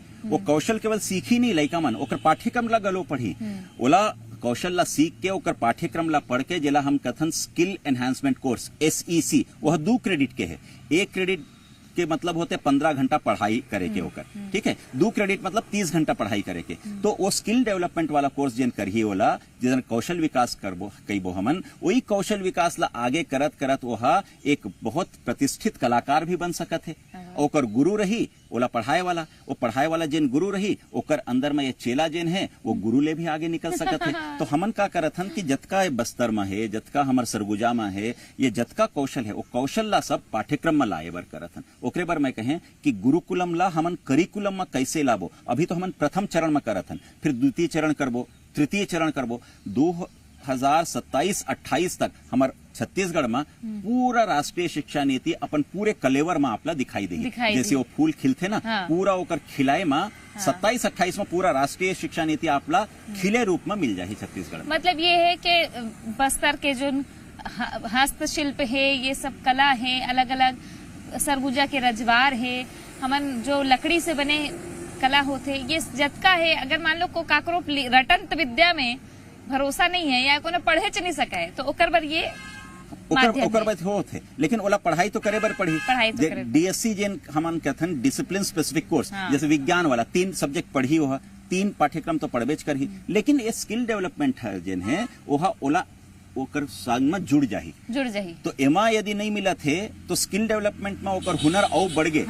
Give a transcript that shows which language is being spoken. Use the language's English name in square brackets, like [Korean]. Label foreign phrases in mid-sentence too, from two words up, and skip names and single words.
[Chhattisgarhi] वो कौशल केवल सीखी नहीं लइका मन, ओकर पाठ्यक्रम ला गलो पढ़ी, ओला कौशल ला सीख के ओकर पाठ्यक्रम ला पढ़ के जेला हम कथन [English] skill enhancement course SEC, [Chhattisgarhi] वह 2 क्रेडिट के है। 1 क्रेडिट के मतलब होते 15 घंटा पढ़ाई करे के ओकर, ठीक है। 2 क्रेडिट मतलब 30 घंटा पढ़ाई करे के। तो वो [English] skill development [Chhattisgarhi] वाला कोर्स जिन करही ओला जिन कौशल विकास करबो कईबो हमन, वही कौशल विकास ला आगे करत करत वह एक बहुत प्रतिष्ठित कलाकार भी बन सकत है। ओकर गुरु रही ओला पढ़ाए वाला, वो पढ़ाए वाला जिन गुरु रही ओकर अंदर में ये चेला जिन है वो गुरु ले भी आगे निकल सकत है। तो हमन का करत हन कि जतका बस्तर में है, जतका हमर सरगुजा में है, ये जतका कौशल है वो कौशल ला सब पाठ्यक्रम में लाए बर करत हन। ओकरे बर मैं कहें कि गुरुकुलम ला हमन करिकुलम में कैसे लाबो। अभी तो हमन प्रथम चरण में करत हन, फिर द्वितीय चरण करबो, तृतीय चरण करबो। 2027-28 तक हमार छत्तीसगढ़ में पूरा राष्ट्रीय शिक्षा नीति अपन पूरे कलेवर में आपला दिखाई देगी। जैसे वो फूल खिलते ना, हाँ। पूरा ओकर खिलाए में 27-28 में पूरा राष्ट्रीय शिक्षा नीति आपला खिले रूप में मिल जाए छत्तीसगढ़ में। मतलब ये है कि बस्तर के जो हस्तशिल्प है, ये सब कला है, अलग अलग सरगुजा के रजवार है, हमन जो लकड़ी से बने कला होते, ये जतका है। अगर मान लो को काकरो रटंत विद्या में भरोसा नहीं है या कोनो पढ़े च नहीं सका है तो ओकर बर ये ओकर बात होत है, लेकिन ओला पढ़ाई तो करे बर पढ़ी। DSC जिन हमन कथन [English] discipline specific course, [Chhattisgarhi] जैसे विज्ञान वाला 3 सब्जेक्ट पढ़ी हो, 3 पाठ्यक्रम तो पढ़बेच करही, लेकिन ये [English] skill development [Chhattisgarhi] है जिन है ओहा ओला ओकर संग में जुड़ जाही। तो एमा यदि नहीं मिला थे तो [English] skill development [Chhattisgarhi] में ओकर हुनर और बढ़ गए।